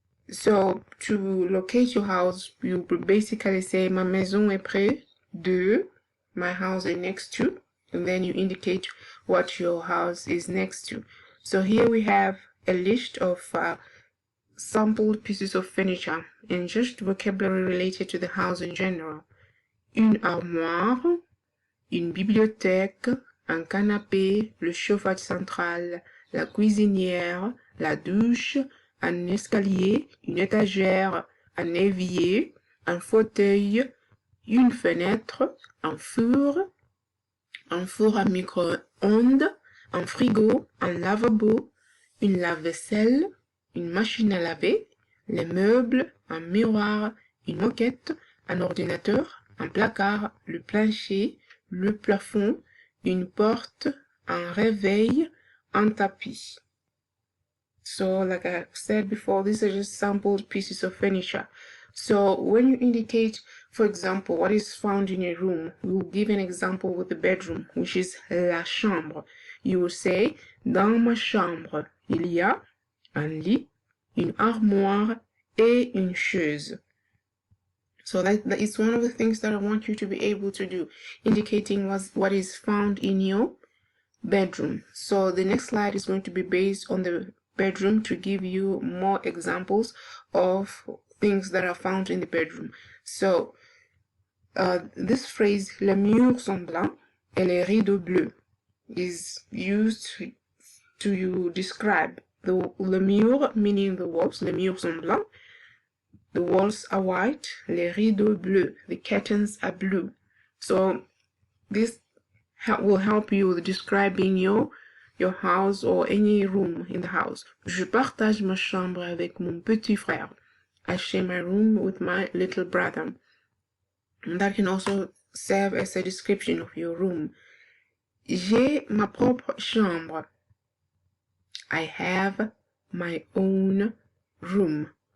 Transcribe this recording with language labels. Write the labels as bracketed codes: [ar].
[en] So to locate your house, you would basically say [fr] ma maison est près de, [en] my house is next to, and then you indicate what your house is next to. So here we have a list of sampled pieces of furniture and just vocabulary related to the house in general. [fr] Une armoire, une bibliothèque, un canapé, le chauffage central, la cuisinière, la douche, un escalier, une étagère, un évier, un fauteuil, une fenêtre, un four à micro-ondes, un frigo, un lavabo, une lave-vaisselle, une machine à laver, les meubles, un miroir, une moquette, un ordinateur, un placard, le plancher, le plafond, une porte, un réveil, un tapis. [en] So like I said before, these are just sampled pieces of furniture. So when you indicate, for example, what is found in a room, we will give an example with the bedroom, which is la chambre. You will say, [fr] dans ma chambre, il y a un lit, une armoire et une chaise. [en] So that is one of the things that I want you to be able to do, indicating what is found in your bedroom. So the next slide is going to be based on the bedroom to give you more examples of things that are found in the bedroom. So this phrase, [fr] les murs sont blancs et les rideaux bleus, [en] is used to describe the murs, meaning the walls. [fr] Les murs sont blancs. [en] The walls are white. [fr] Les rideaux bleus. [en] The curtains are blue. So this will help you with describing your house or any room in the house. [fr] Je partage ma chambre avec mon petit frère. [en] I share my room with my little brother. And that can also serve as a description of your room. [fr] J'ai ma propre chambre. [en] I have my own room.